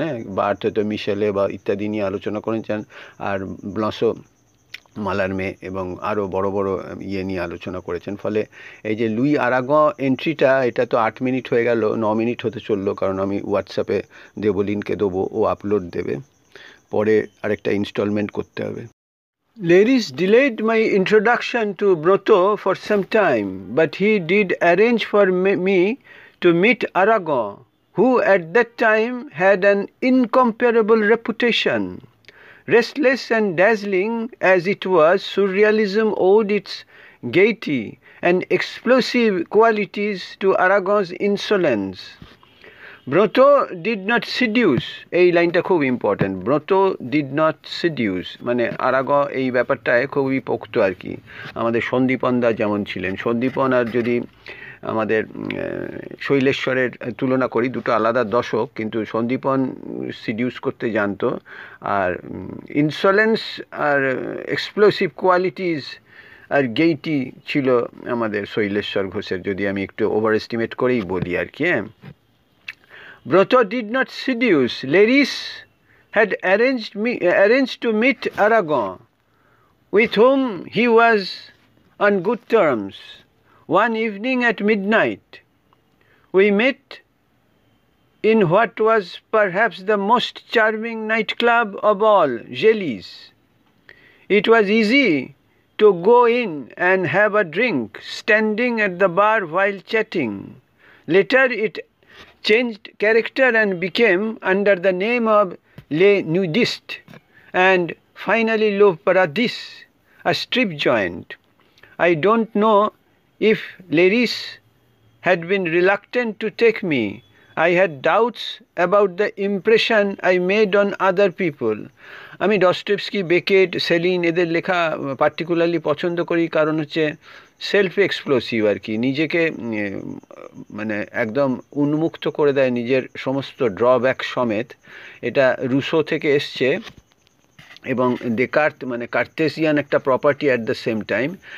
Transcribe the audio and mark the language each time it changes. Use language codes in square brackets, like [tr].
[bn] হ্যাঁ, বার্থ হয়তো মিশেলে বা ইত্যাদি নিয়ে আলোচনা করেছেন, আর ব্লসো মালারমে এবং আরও বড় বড় ইয়ে নিয়ে আলোচনা করেছেন। ফলে এই যে লুই আরাগন এন্ট্রিটা, এটা তো 8 মিনিট হয়ে গেল, 9 মিনিট হতে চললো, কারণ আমি হোয়াটসঅ্যাপে দেবলিনকে দেবো, ও আপলোড দেবে, পরে আরেকটা ইনস্টলমেন্ট করতে হবে। [en] Ladies delayed my introduction to Broto for some time, but he did arrange for me to meet Aragon, who at that time had an incomparable reputation. Restless and dazzling as it was, surrealism owed its gaiety and explosive qualities to Aragon's insolence. [bn] ব্রত [en] did not seduce, [bn] এই লাইনটা খুব important. ব্রত [en] did not seduce [bn] মানে আরাগন এই ব্যাপারটায় খুবই পোক্ত আর কি। আমাদের সন্দীপনদা যেমন ছিলেন, সন্দীপন আর যদি আমাদের শৈলেশ্বরের তুলনা করি, দুটো আলাদা দশক, কিন্তু সন্দীপন সিডিউস করতে জানতো। আর ইনসলেন্স আর এক্সপ্লোসিভ কোয়ালিটিস আর গেইটি ছিল আমাদের শৈলেশ্বর ঘোষের, যদি আমি একটু ওভার এস্টিমেট করেই বলি আর কি। [en] Brotho did not seduce. Laris had arranged to meet Aragon, with whom he was on good terms, one evening at midnight. We met in what was perhaps the most charming nightclub of all, Jelly's. It was easy to go in and have a drink, standing at the bar while chatting. Later it changed character and became under the name of Les Nudistes, and finally Le Paradis, a strip joint. I don't know if Laris had been reluctant to take me. I had doubts about the impression I made on other people. [bn] আমি Dostoevsky, Beckett, saline এদের লেখা particularly পছন্দ করি, কারণ হচ্ছে self explosive আর কি, নিজেকে মানে একদম উন্মুক্ত করে দেয় নিজের সমস্ত ড্রব্যাক সমেত। এটা রুসো থেকে এসছে এবং ডেকার্ট মানে কার্টেসিয়ান একটা property [en] At the same time.